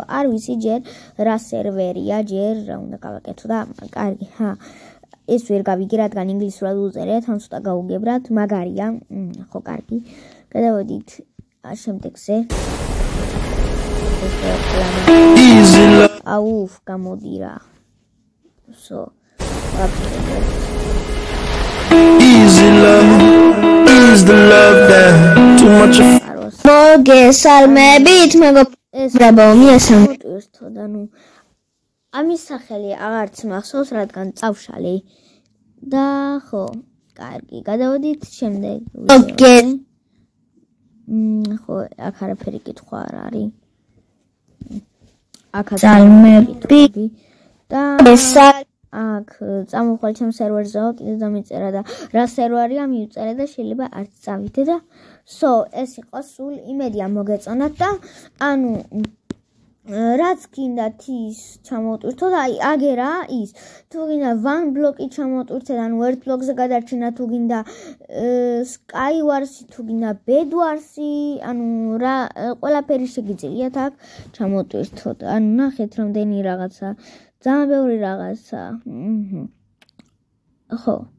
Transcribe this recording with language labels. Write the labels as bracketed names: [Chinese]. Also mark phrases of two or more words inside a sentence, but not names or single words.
[Georgian] არ ვიცი ჯერ რა სერვერია, ჯერ რა უნდა გავაკეთო და კარგი, ეს ვერ გავიგე, რადგან ინგლისურად უწერია, თან ცოტა გაუგებრად, მაგარია. ხო, კარგი. გადავედით შემდეგზე. აუф, გამოდი რა. [English] So, easy love is the love that too much of [Georgian] მოგესალმებით მეგობრებო, მიესალმებით. ანუ ამის სახელი აღარც მახსოვს, რადგან წავშალი. და ხო, კარგი, გადავედით შემდეგ. ხო, აქ არაფერი კითხვა არ არის. აქ ძალმები და აქ წამოხვალ ჩემ სერვერზეო, კიდე დამიწერა და რა სერვერია მივწერე და შეიძლება არც წავითე და ეს იყო სულ იმედია მოგეწონათ და ანუ რაც გინდათ ის ჩამოვტვირთოთ, აი აგერა ის. თუ გინდა [English] one block-ი [Georgian] ჩამოვტვირთეთ, ანუ ერთ ბლოკზე გადარჩენა, თუ გინდა Skywars-ი, თუ გინდა Bedwars-ი, ანუ რა ყველაფერი შეგიძლიათ აქ ჩამოვტვირთოთ. ანუ ნახეთ რამდენი რაღაცა, ძალიან ბევრი რაღაცა. ხო.